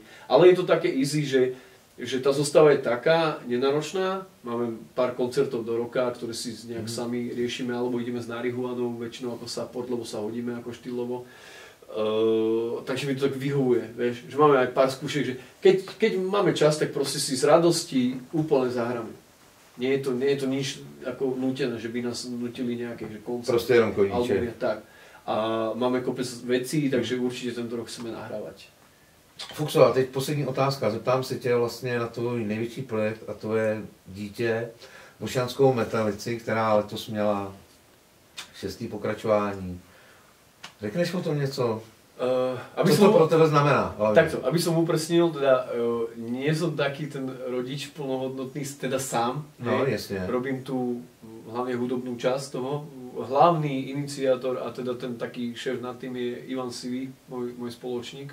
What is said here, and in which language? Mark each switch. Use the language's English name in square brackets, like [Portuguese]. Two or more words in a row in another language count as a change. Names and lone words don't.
[Slovak] Ale je to také easy, že tá zostava je taká nenáročná, máme pár koncertov do roka, ktoré si nejak sami riešime, alebo ideme s Narihovanou, väčšinou ako support, lebo sa hodíme ako štýlovo. Takže mi to tak vyhovuje, vieš, že máme aj pár skúšek, že keď máme čas, tak proste si z radosti úplne zahráme. Nie je to nič ako nútené, že by nás nutili nejaké koncerty. [Czech] Proste jenom koníček. Tak. [Slovak] A máme kopec vecí, takže určitě tento rok chceme nahrávat. [Czech] Fuxo, a teď poslední otázka. Zeptám se tě vlastně na tvůj největší projekt, a to je Dítě, bošanskou metalici, která letos měla 6. pokračování. Řekneš o tom něco? Co to pro tebe znamená? [Slovak] Takto, aby som upresnil, teda nie som taký ten rodič plnohodnotný, teda sám. No, jasne. Robím tu hlavne hudobnú časť toho. Hlavný iniciátor a teda ten taký šéf nad tým je Ivan Sivý, môj spoločník.